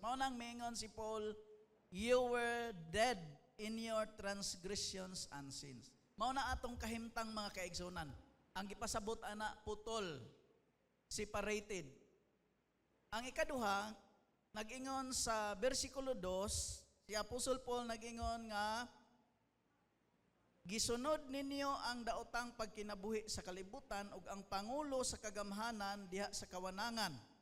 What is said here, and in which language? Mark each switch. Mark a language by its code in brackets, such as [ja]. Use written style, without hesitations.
[ceb] Mao nang miingon si Paul, [en] you were dead in your transgressions and sins. [ceb] Mao na atong kahimtang mga kaigsunan. Ang gipasabot ana putol, separated. Ang ikaduha, nag-ingon sa bersikulo 2, si Apostol Paul nag-ingon nga gisunod ninyo ang daotang pagkinabuhi sa kalibutan ug ang pangulo sa kagamhanan diha sa kawanangan.